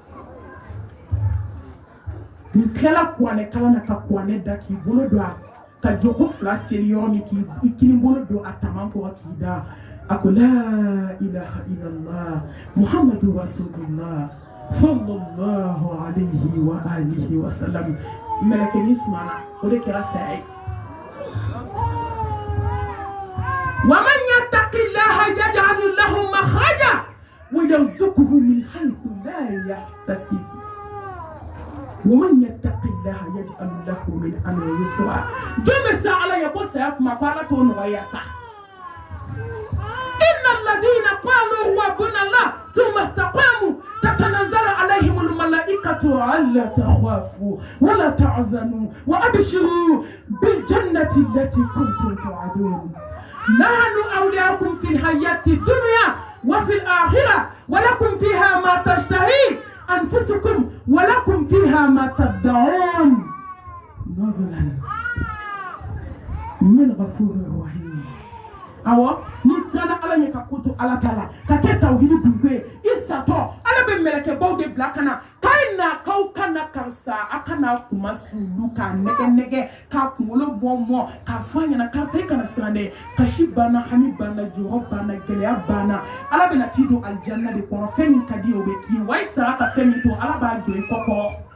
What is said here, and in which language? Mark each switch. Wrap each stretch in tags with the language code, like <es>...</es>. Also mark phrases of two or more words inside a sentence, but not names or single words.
<bm>ni tilala kuranɛ kalan na ka kuranɛ da k'i bolo don a ka joko fila seli yɔrɔ min k'i kini bolo don a taman kɔrɔ k'i da a ko</bm> <ar>لا إله إلا الله محمد رسول الله صلى الله عليه وآله وسلم</ar> <bm>mɛlɛkɛnin sumana o de kɛra saya ye</bm> <ar>ومن يتق الله يجعل له مخرجا ويرزقه من حيث لا يحتسب ومن يتق الله يجعل له من أمره يسرا</ar> <bm>jome sa ala ya ko saya kuma ko ala to nɔgɔya sa</bm> <ar>إن الذين قالوا ربنا الله ثم استقاموا تتنزل عليهم الملائكة ألا تخافوا ولا تحزنوا وأبشروا بالجنة التي كنتم توعدون نحن أولياؤكم في الحياة الدنيا وفي الآخرة ولكم فيها ما تشتهي أنفسكم ولكم فيها ما تدعون نزلا من غفور رحيم</ar> <bm>awo ni sana ala ɲɛ ka koto ala ta la ka kɛ tawhidi dunke i satɔ ala bɛ mɛlɛkɛbaw de bila kana k'a na k'aw kana karisa a kana kuma sulu k'a nɛgɛ k'a kunkolo mɔ k'a fɔ a ɲɛna karisa i kana siran dɛ kasi banna hami banna jɔyɔrɔ banna gɛlɛya banna ala bɛna t'i don alijanna de kɔnɔ fɛn min ka di o bɛ k'i wa i sara ka fɛn min to ala b'a jɔ i kɔkɔ</bm>